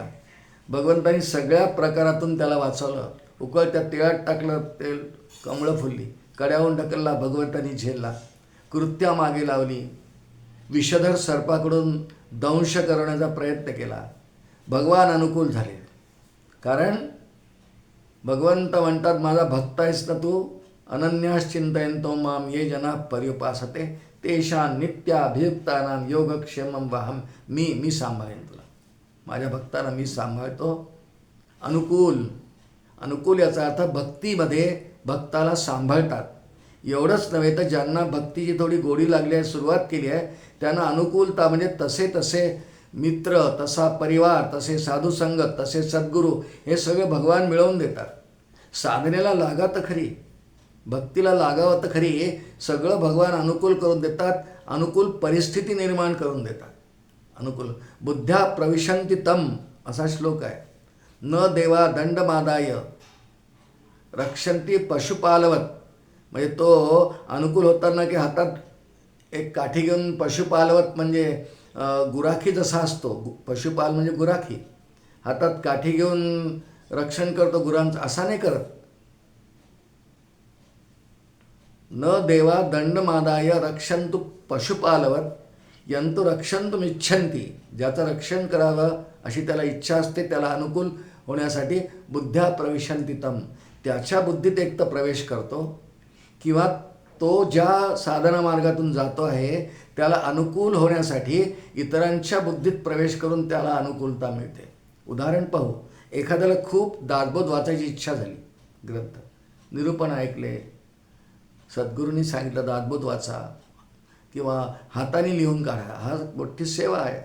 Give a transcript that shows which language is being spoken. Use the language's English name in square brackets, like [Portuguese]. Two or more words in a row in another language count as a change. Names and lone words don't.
[Marathi] भगवंतांनी सगळ्या प्रकारातून त्याला वाचवलं. उकळत्या तेलात टाकलं, तेल कमळं फुलली, कड्याहून ढकलला भगवंतानी झेलला, कृत्या मागे लावली, विषधर सर्पाकडून दंश करण्याचा प्रयत्न केला, भगवान अनुकूल झाले. कारण भगवंत म्हणतात, माझा भक्त आहेस ना तू, [Sanskrit] अनन्यास चिंतयन्तो माम ये जना पर्युपासते तेषां नित्याभियुक्तानां योगक्षेमं वहम. [Marathi] मी सांभाळेन तुला, माझ्या भक्तांना मी सांभाळतो. अनुकूल याचा अर्थ भक्तीमध्ये भक्ताला सांभाळतात. एवढंच नव्हे तर ज्यांना भक्तीची थोडी गोडी लागली आहे, सुरुवात केली आहे, त्यांना अनुकूलता म्हणजे तसे मित्र, तसा परिवार, तसे साधुसंगत, तसे सद्गुरू, हे सगळे भगवान मिळवून देतात. साधनेला लागा तर खरी, भक्तीला लागावं तर खरी, सगळं भगवान अनुकूल करून देतात, अनुकूल परिस्थिती निर्माण करून देतात. [Sanskrit] अनुकूल बुद्ध्या प्रविशन्ति तम [Marathi] असा श्लोक आहे. [Sanskrit] न देवा दंडमादाय रक्षन्ति पशुपालवत. [Marathi] म्हणजे तो अनुकूल होताना की हातात एक काठी घेऊन पशुपालवत म्हणजे गुराखी जसा असतो, पशुपाल म्हणजे गुराखी, हातात काठी घेऊन रक्षण करतो गुरांचं, असा नाही करत. [Sanskrit] न देवा दंडमादाय रक्षन्तु पशुपालवत यंतु रक्षन्तुमिच्छन्ति. [Marathi] ज्याचं रक्षण करावं अशी त्याला इच्छा असते, त्याला अनुकूल होण्यासाठी [Sanskrit] बुद्ध्या प्रविशन्ति तम, [Marathi] त्याच्या बुद्धीत एक तर प्रवेश करतो, किंवा तो ज्या साधना मार्गातून जातो आहे त्याला अनुकूल होण्यासाठी इतरांच्या बुद्धीत प्रवेश करून त्याला अनुकूलता मिळते. उदाहरण पाहू. एखाद्याला खूप दासबोध वाचायची इच्छा झाली, ग्रंथ निरूपण ऐकले, सद्गुरूंनी सांगितलं दासबोध वाचा किंवा हाताने लिहून काढा, हा मोठी सेवा आहे.